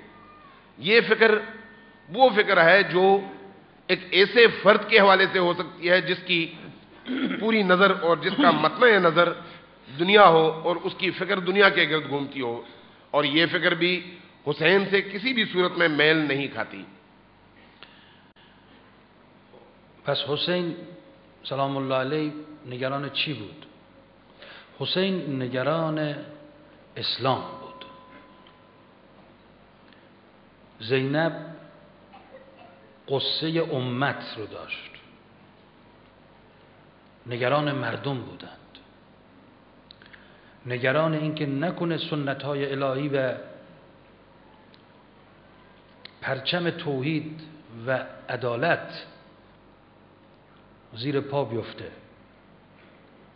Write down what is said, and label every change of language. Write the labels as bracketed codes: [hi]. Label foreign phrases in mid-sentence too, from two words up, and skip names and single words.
[ur] یہ فکر وہ فکر ہے جو ایک ایسے فرد کے حوالے سے ہو سکتی ہے جس کی پوری نظر اور جس کا متن نظر دنیا ہو اور اس کی فکر دنیا کے گرد گھومتی ہو، اور یہ فکر بھی حسین سے کسی بھی صورت میں میل نہیں کھاتی. [fa] پس حسین [ar] سلام الله علیه [fa] نگران چی بود؟ حسین نگران اسلام بود. زینب قصه امت رو داشت، نگران مردم بودند، نگران اینکه نکنه سنت‌های الهی و پرچم توحید و عدالت زیر پا بیفته.